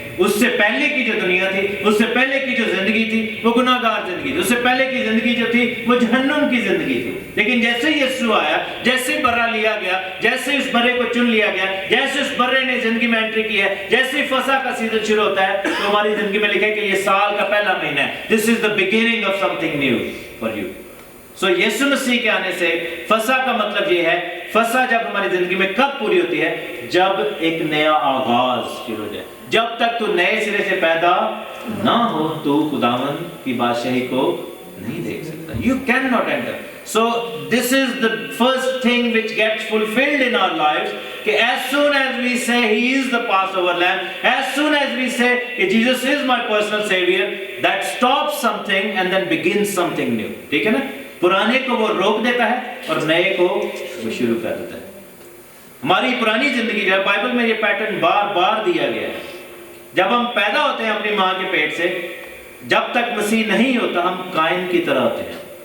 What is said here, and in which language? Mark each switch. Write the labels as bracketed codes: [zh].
[ur] اس سے پہلے کی جو دنیا تھی, اس سے پہلے کی جو زندگی تھی وہ گناہ گار زندگی تھی. اس سے پہلے کی زندگی جو تھی وہ جہنم کی زندگی تھی. لیکن جیسے ہی یسوع آیا, جیسے برہ لیا گیا, جیسے اس برے کو چن لیا گیا, جیسے اس برے نے زندگی میں انٹری کی ہے, جیسے ہی فسح کا سیزن شروع ہوتا ہے, تو ہماری زندگی میں لکھے کہ یہ سال کا پہلا مہینہ ہے. [en] This is the beginning of something new for you. [ur] سو یسوع مسیح کے آنے سے فسح کا مطلب یہ ہے, فسح جب ہماری زندگی میں کب پوری ہوتی ہے؟ جب ایک نیا آغاز شروع ہو جائے. جب تک تو نئے سرے سے پیدا نہ ہو تو خداوند کی بادشاہی کو نہیں دیکھ سکتا. [en] You cannot enter. So this is the first thing which gets fulfilled in our lives. [ur] کہ [en] as soon as we say he is the Passover lamb, as soon as we say Jesus is my personal savior, that stops something and then begins something new. [ur] ٹھیک ہے نا. پرانے کو وہ روک دیتا ہے اور نئے کو وہ شروع کر دیتا ہے. ہماری پرانی زندگی جو ہے, بائبل میں یہ پیٹرن بار بار دیا گیا ہے. جب ہم پیدا ہوتے ہیں اپنی ماں کے پیٹ سے, جب تک مسیح نہیں ہوتا ہم قائن کی طرح ہوتے ہیں.